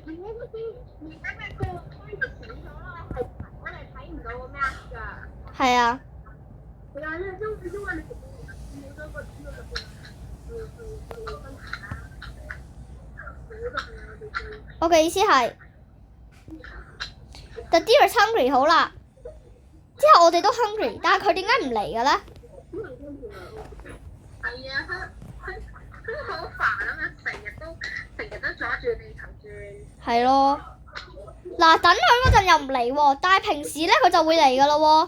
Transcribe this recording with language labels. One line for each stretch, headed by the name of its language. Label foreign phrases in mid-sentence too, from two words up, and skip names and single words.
Cantonese: 係啊。我嘅意思係 ，
English: the deer is hungry
Cantonese: 好啦。之後我哋都 hungry， 但係佢點解唔嚟嘅咧？係啊，佢好煩啊嘛，成日都阻住地球轉。係咯。嗱，等佢嗰陣又唔嚟喎，但係平時咧佢就會嚟噶咯喎。